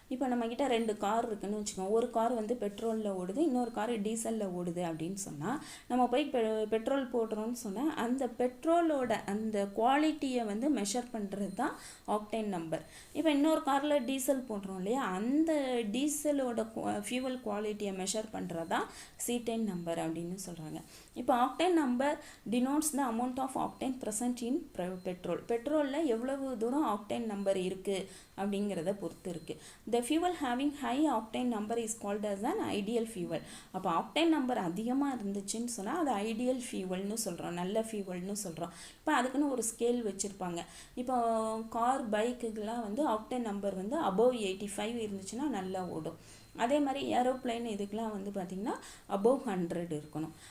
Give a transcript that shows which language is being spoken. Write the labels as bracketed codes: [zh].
[ta] இப்போ நம்மக்கிட்ட 2 கார் இருக்குதுன்னு வச்சுக்கோங்க. ஒரு கார் வந்து பெட்ரோலில் ஓடுது, இன்னொரு கார் டீசலில் ஓடுது அப்படின்னு சொன்னால் நம்ம போய் பெட்ரோல் போடுறோன்னு சொன்னால் அந்த பெட்ரோலோட அந்த குவாலிட்டியை வந்து மெஷர் பண்ணுறது தான் ஆக்டேன் நம்பர். இப்போ இன்னொரு காரில் டீசல் போடுறோம் இல்லையா, அந்த டீசலோட ஃபியூவல் குவாலிட்டியை மெஷர் பண்ணுறது தான் சீட்டேன் நம்பர் அப்படின்னு சொல்கிறாங்க. [en] இப்போ octane number denotes the amount of octane present in petrol. [ta] பெட்ரோலில் எவ்வளவு தூரம் ஆக்டேன் நம்பர் இருக்குது அப்படிங்கிறத பொறுத்து இருக்குது. [en] The fuel having high octane number is called as an ideal fuel. [ta] அப்போ ஆக்டேன் நம்பர் அதிகமாக இருந்துச்சுன்னு சொன்னால் அது ஐடியல் ஃபியூவல்னு சொல்கிறோம், நல்ல ஃபியூவல்னு சொல்கிறோம். இப்போ அதுக்குன்னு ஒரு ஸ்கேல் வச்சுருப்பாங்க. இப்போ கார் பைக்குக்கெலாம் வந்து ஆக்டேன் நம்பர் வந்து above 85 இருந்துச்சுன்னா நல்லா ஓடும். அதே மாதிரி ஏரோப்ளைன் இதுக்கெலாம் வந்து பார்த்திங்கன்னா அபோவ் 100 இருக்கணும்.